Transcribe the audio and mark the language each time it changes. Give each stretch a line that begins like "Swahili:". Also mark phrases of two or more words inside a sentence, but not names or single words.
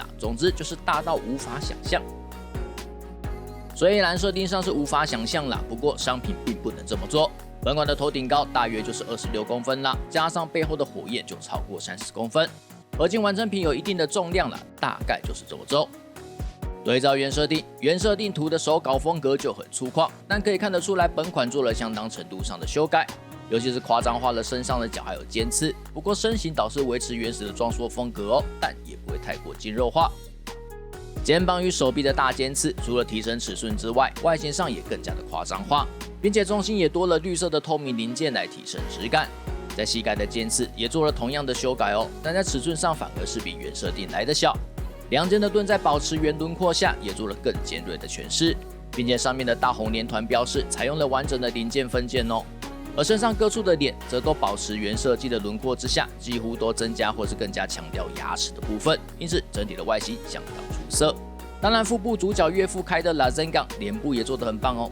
Chinese: 總之就是大到無法想象。雖然設定上是無法想象啦，不過商品並不能這麼做。本館的頭頂高大約就是26公分啦，加上背後的火焰就超過30公分，合金完成品有一定的重量啦，大概就是這麼重。對照原設定圖的手稿風格就很粗獷，但可以看得出來本款做了相當程度上的修改，尤其是誇張化了身上的角還有尖刺。不過身形倒是維持原始的裝束風格哦，但也不會太過筋肉化。肩膀與手臂的大尖刺，除了提升尺寸之外，外形上也更加的誇張化，並且中心也多了綠色的透明零件來提升質感。在膝蓋的尖刺也做了同樣的修改哦，但在尺寸上反而是比原設定來的小。兩肩的盾在保持原輪廓下也做了更尖銳的詮釋，並且上面的大紅連團標識採用了完整的零件分件哦。而身上各處的臉則都保持原設計的輪廓之下，幾乎都增加或是更加強調牙齒的部分，因此整體的外形相當出色。當然，腹部主角岳父開的拉珍槓臉部也做得很棒哦。